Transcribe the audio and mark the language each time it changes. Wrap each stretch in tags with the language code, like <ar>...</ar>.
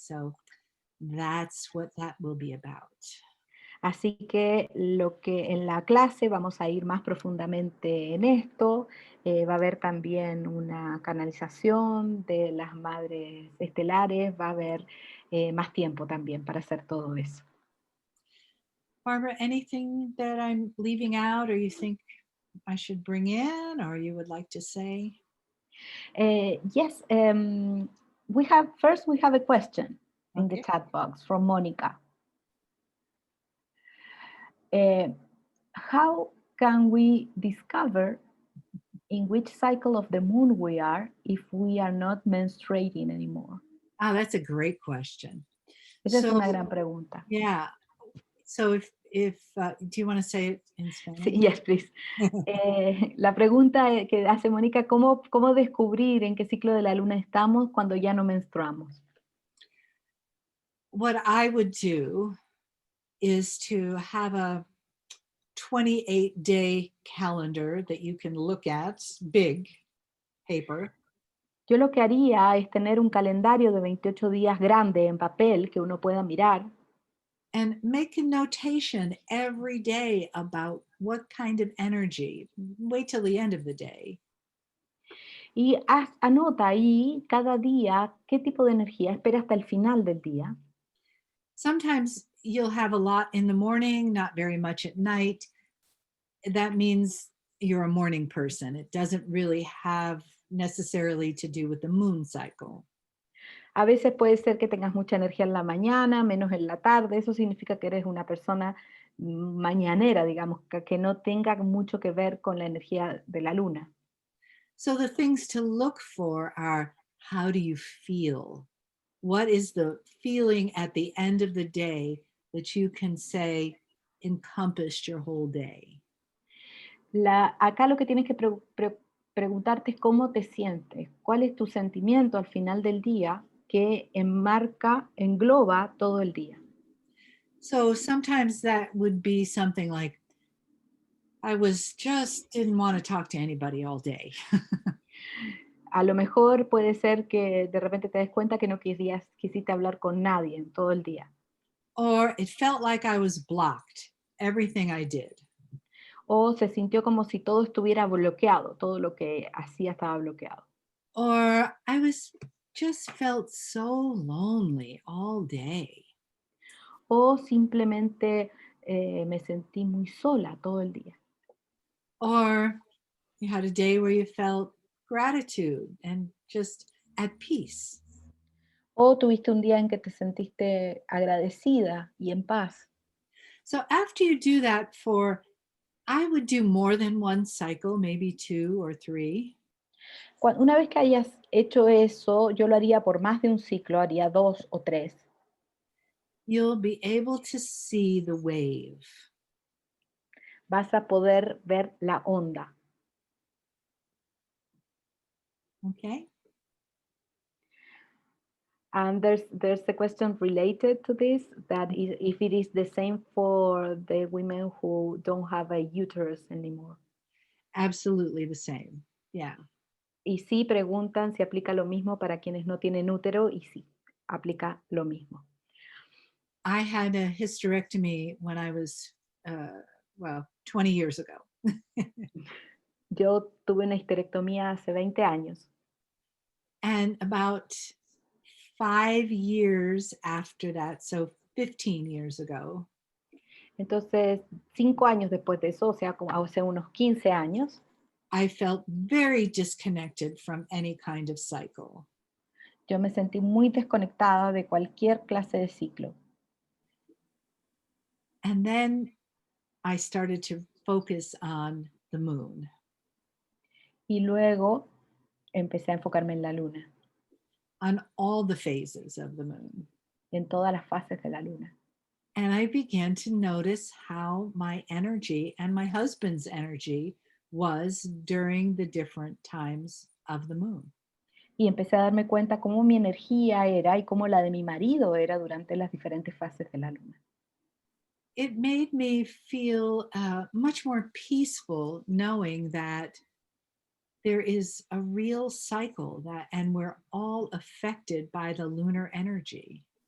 <en>So that's what that will be about.</en> <es>Así que lo que en la clase vamos a ir más profundamente en esto. Va a haber también una canalización de las madres estelares, va a haber más tiempo también para hacer todo eso.</es> <en>Barbara, anything that I'm leaving out or you think I should bring in or you would like to say? Yes, we have a question in the Okay. chat box from Monica. How can we discover in which cycle of the moon we are if we are not menstruating anymore? Oh, that's a great question.</en> <es>Esa es una gran pregunta.</es> <en>Yeah. So if do you want to say it in Spanish? Sí, yes, please.</en> <es>La pregunta que hace Mónica, ¿cómo descubrir en qué ciclo de la luna estamos cuando ya no menstruamos?</es> <en>What I would do is to have a 28-day calendar that you can look at, big paper.</en> <es>Yo lo que haría es tener un calendario de 28 días grande en papel que uno pueda mirar.</es> <en>And make a notation every day about what kind of energy. Wait till the end of the day.</en> <es>Y anota ahí cada día qué tipo de energía. Espera hasta el final del día.</es> <en>Sometimes you'll have a lot in the morning, not very much at night. That means you're a morning person. It doesn't really have necessarily to do with the moon cycle.</en> <es>A veces puede ser que tengas mucha energía en la mañana, menos en la tarde. Eso significa que eres una persona mañanera, digamos, que no tenga mucho que ver con la energía de la luna.</es> <en>So the things to look for are, how do you feel? What is the feeling at the end of the day that you can say encompassed your whole day?</en> <es>Acá lo que tienes que preguntarte es cómo te sientes, cuál es tu sentimiento al final del día que engloba todo el día.</es> <en>So sometimes that would be something like, I didn't want to talk to anybody all day.</en> <es>A lo mejor puede ser que de repente te des cuenta que no quisiste hablar con nadie en todo el día.</es> <en>Or it felt like I was blocked, everything I did.</en> <es>O se sintió como si todo estuviera bloqueado, todo lo que hacía estaba bloqueado.</es> <en>Or I just felt so lonely all day.</en> <es>O simplemente me sentí muy sola todo el día.</es> <en>Or you had a day where you felt gratitude and just at peace.</en> <es>O tuviste un día en que te sentiste agradecida y en paz.</es> <en>So after you do that I would do more than one cycle, maybe 2 or 3.</en> <es>Una vez que hayas hecho eso, yo lo haría por más de un ciclo, haría 2 o 3.</es> <en>You'll be able to see the wave.</en> <es>Vas a poder ver la onda.</es> <en>Okay. And there's a question related to this, that is, if it is the same for the women who don't have a uterus anymore. Absolutely the same. Yeah.</en> <es>Y sí preguntan si aplica lo mismo para quienes no tienen útero, y sí, aplica lo mismo.</es> <en>I had a hysterectomy when I was, 20 years ago.</en> <es>Yo tuve una histerectomía hace 20 años.</es> <en>And about 5 years after that, so 15 years ago,</en> <es>Entonces, 5 años después de eso, o sea, como hace unos 15 años,</es> <en>I felt very disconnected from any kind of cycle.</en> <es>yo me sentí muy desconectada de cualquier clase de ciclo.</es> <en>And then I started to focus on the moon.</en> <es>Y luego empecé a enfocarme en la luna,</es> <en>On all the phases of the moon.</en> <es>en todas las fases de la luna.</es> <en>And I began to notice how my energy and my husband's energy was during the different times of the moon.</en> <es>Y empecé a darme cuenta cómo mi energía era y cómo la de mi marido era durante las diferentes fases de la luna.</es> <en>It made me feel much more peaceful knowing that there is a real cycle and we're all affected by the lunar energy.</en>